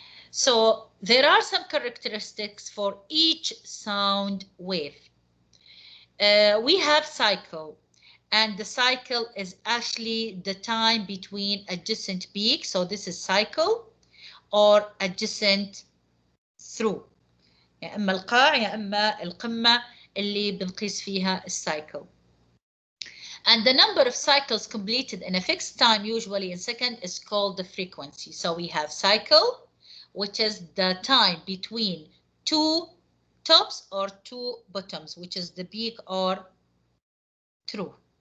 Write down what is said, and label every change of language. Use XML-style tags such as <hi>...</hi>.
<en>So there are some characteristics for each sound wave. We have cycle, and the cycle is actually the time between adjacent peaks. So this is cycle or adjacent through.</en> <ar>يا إما القاع يا إما القمة اللي بنقيس فيها الcycle.</ar> <en>And the number of cycles completed in a fixed time, usually in second, is called the frequency. So we have cycle, which is the time between two tops or two bottoms, which is the peak or through.</en>